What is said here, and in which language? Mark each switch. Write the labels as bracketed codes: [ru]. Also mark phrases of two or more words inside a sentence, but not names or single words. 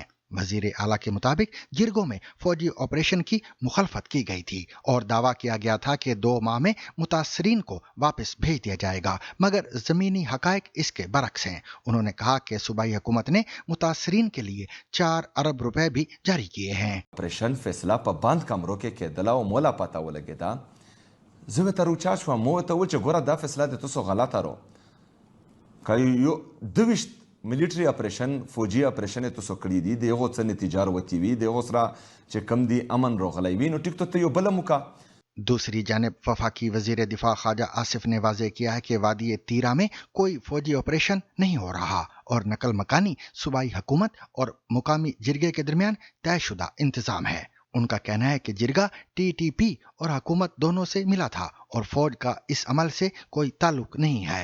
[ur] وزیر اعلیٰ کے مطابق جرگوں میں فوجی آپریشن کی مخالفت کی گئی تھی اور دعویٰ کیا گیا تھا کہ 2 ماہ میں متاثرین کو واپس بھیج دیا جائے گا، مگر زمینی حقائق اس کے برعکس ہیں۔ انہوں نے کہا کہ صوبائی حکومت نے متاثرین کے لیے 4 ارب روپے بھی جاری کیے ہیں۔ [ps] آپریشن فیصله په بند کمرو کې کېدله او مولا پته ولګېده. زه ورته روچا شوم، مو ورته وویل چې ګوره دا فیصله د تاسو غلطه رو، که یو 22 ملیټري اپریشن فوجي اپریشن یې تاسو کړي دي، د هغو څه نتیجه راوتې وي، د هغو سره چې کم دي امن راغلی وي، نو ټیک ته یو بله موکه [ur] دوسری جانب وفاقی وزیر دفاع خواجہ آصف نے واضح کیا ہے کہ وادی تیرہ میں کوئی فوجی آپریشن نہیں ہو رہا اور نقل مکانی صوبائی حکومت اور مقامی جرگے کے درمیان طے شدہ انتظام ہے. ان کا کہنا ہے کہ جرگہ TTP اور حکومت دونوں سے ملا تھا اور فوج کا اس عمل سے کوئی تعلق نہیں ہے.